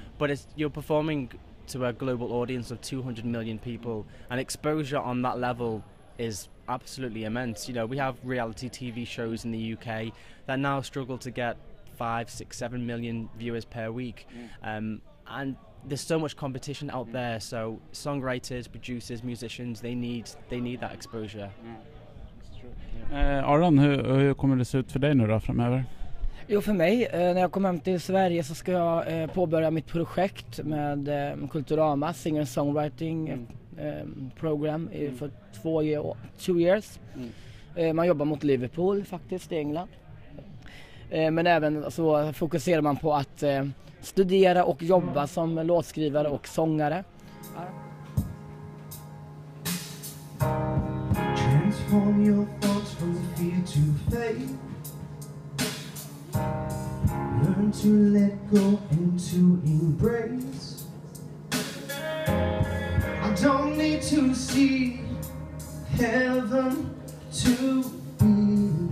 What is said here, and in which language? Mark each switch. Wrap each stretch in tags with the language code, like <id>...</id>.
<en>But you're performing to a global audience of 200 million people, and exposure on that level is absolutely immense. You know, we have reality TV shows in the UK that now struggle to get 5, 6, 7 million viewers per week. And there's so much competition out there, so songwriters, producers, musicians, they need that exposure.</en> <sv>Aron, hur kommer det se ut för dig nu då framöver? Jo, för mig, när jag kommer hem till Sverige så ska jag påbörja mitt projekt med Kulturama,</sv> <en>singer songwriting program</en> <sv>för</sv> <en>2 years.</en> <sv>Man jobbar mot Liverpool faktiskt i England. Men även så fokuserar man på att studera och jobba som låtskrivare och sångare.</sv> <en>Transform your thoughts from fear to faith. Learn to let go and to embrace. I don't need to see heaven to believe.</en>